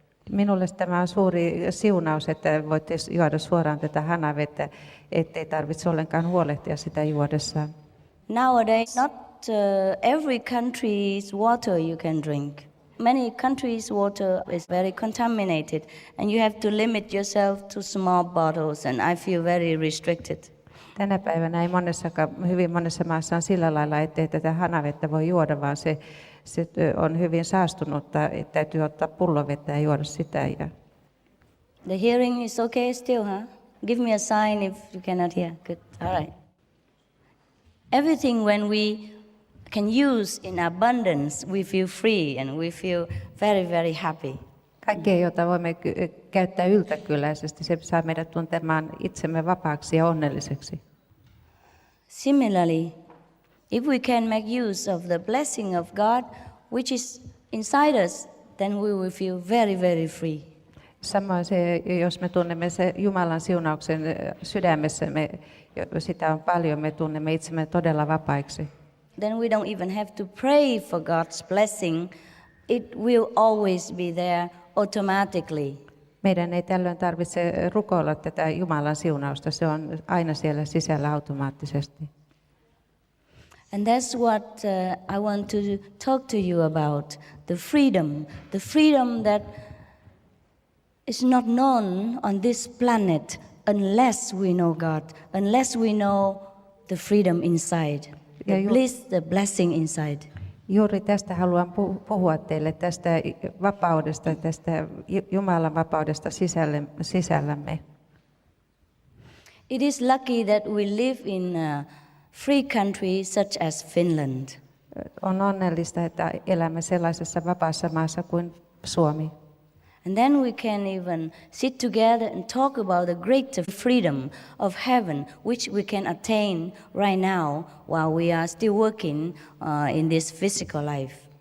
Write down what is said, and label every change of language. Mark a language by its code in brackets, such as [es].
[fi] Minulle tämä on suuri siunaus, että voitte juoda suoraan tätä hanavettä, ettei tarvitse ollenkaan huolehtia sitä juodessaan. [en] Nowadays, not every country's water you can drink. Many countries' water is very contaminated and you have to limit yourself to small bottles and I feel very restricted. [fi] Tänä päivänä ei hyvin monessa maassa on sillä lailla, ettei tätä hanavettä voi juoda, vaan se on hyvin saastunutta, että täytyy ottaa pullovettä ja juoda sitä. Ja [en] The hearing is okay still, huh? Give me a sign if you cannot hear. Good. All right. Everything when we can use in abundance, we feel free and we feel very, very happy. [fi] kaikkea, jota voimme käyttää yltäkylläisesti, se saa meidät tuntemaan itsemme vapaaksi ja onnelliseksi. [en] Similarly, if we can make use of the blessing of God, which is inside us, then we will feel very, very free. [fi] Samoin se, jos me tunnemme se Jumalan siunauksen sydämessämme, sitä on paljon, me tunnemme itsemme todella vapaiksi. [en] Then we don't even have to pray for God's blessing. It will always be there automatically. [fi] Meidän ei tällöin tarvitse rukoilla tätä Jumalan siunausta, se on aina siellä sisällä automaattisesti. [en] And that's what I want to talk to you about, the freedom that is not known on this planet unless we know God, unless we know the freedom inside, the bliss, the blessing inside. [fi] Juuri tästä haluan puhua teille, tästä vapaudesta, tästä Jumalan vapaudesta sisällämme. [en] It is lucky that we live in a free country such as Finland. [fi] On onnellista, että elämme sellaisessa vapaassa maassa kuin Suomi. [en] And then we can even sit together and talk about the greater freedom of heaven, which we can attain right now while we are still working in this physical life.